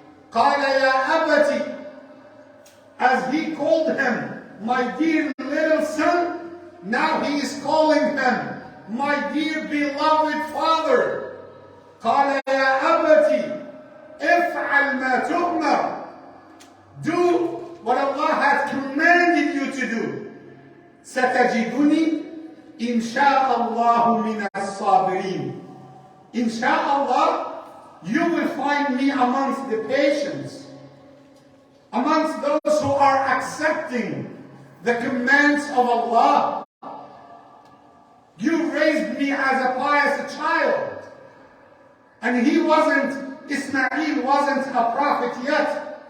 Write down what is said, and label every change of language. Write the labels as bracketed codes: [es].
[ar] قال يا أبتي, [en] as he called him, my dear little son, now he is calling him, my dear beloved father. [ar] قال يا أبتي افعل ما تؤمر. [en] Do what Allah has commanded you to do. [ar] ستجدني إن شاء الله من الصابرين. [en] Inshallah, you will find me amongst the patients, amongst those who are accepting the commands of Allah. You raised me as a pious child, and Ismail wasn't a prophet yet.